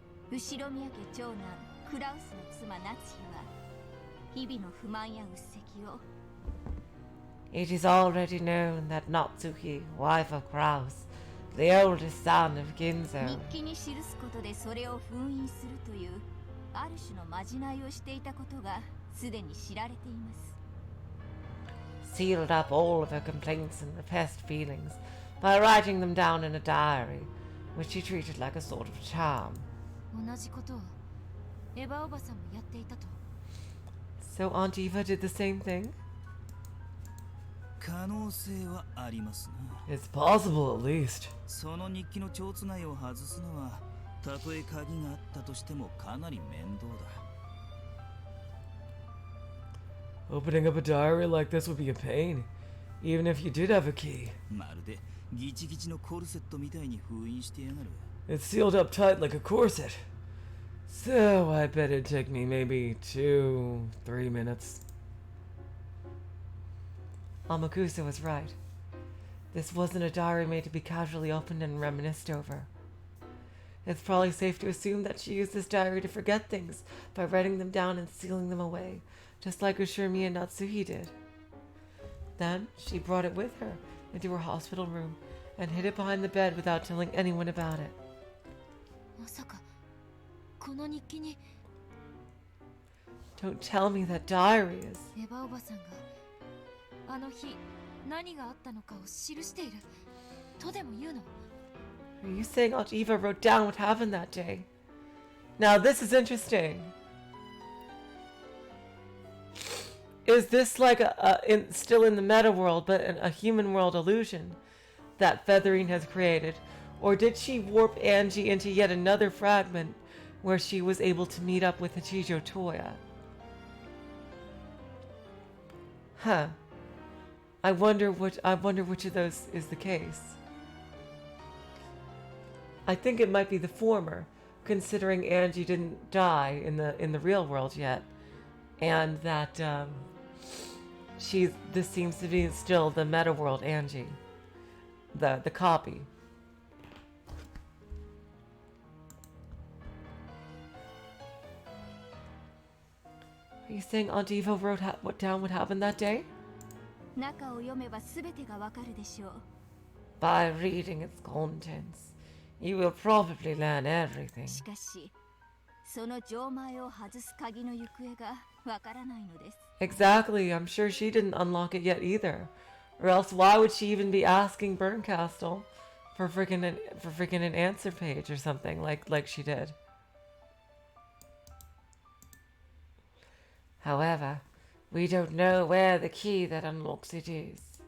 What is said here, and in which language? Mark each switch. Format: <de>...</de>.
<ja>後ろ宮家長男クラウスの妻ナツヒは日々の不満やうっせきを</ja> <en>It is already known that Natsuhi, wife of Kraus, the oldest son of Ginzo,</en> <ja>日記に記すことでそれを封印するというある種のまじないをしていたことがすでに知られています。</ja> <en>sealed up all of her complaints and repressed feelings by writing them down in a diary, which she treated like a sort of charm.</en> <ja>同じことをエヴァおばさんもやっていたと。</ja> <en>So Aunt Eva did the same thing?</en> <ja>可能性はありますな。</ja> <en>It's possible, at least.</en> <ja>その日記の蝶つがいを外すのはたとえ鍵があったとしてもかなり面倒だ。</ja> <en>Opening up a diary like this would be a pain, even if you did have a key.</en> <ja>まるでギチギチのコルセットみたいに封印してやがる。</ja> <en>It's sealed up tight like a corset. So I bet it'd take me maybe 2-3 minutes. Amakusa was right. This wasn't a diary made to be casually opened and reminisced over. It's probably safe to assume that she used this diary to forget things by writing them down and sealing them away, just like Ushirumi and Natsuhi did. Then she brought it with her into her hospital room and hid it behind the bed without telling anyone about it.</en> <ja>まさかこの日記に</ja> <en>Don't tell me that diary is...</en> <ja>エヴァおばさんがあの日何があったのかを記しているとでも言うの？</ja> <en>Are you saying Aunt Eva wrote down what happened that day? Now this is interesting. Is this like still in the meta world, but a human world illusion that Featherine has created? Or did she warp Angie into yet another fragment where she was able to meet up with Hachijo Toya? Huh. I wonder which of those is the case. I think it might be the former, considering Angie didn't die in the real world yet, and that this seems to be still the meta world Angie, the copy. Are you saying Aunt Eva wrote down what happened that day?</en> <ja>中を読めば全てがわかるでしょう。</ja> <en>By reading its contents, you will probably learn everything.</en> <ja>しかし、その錠前を外す鍵の行方がわからないのです。</ja> <en>Exactly, I'm sure she didn't unlock it yet either. Or else why would she even be asking Bernkastel for freaking an answer page or something like she did? However, we don't know where the key that unlocks it is.</en>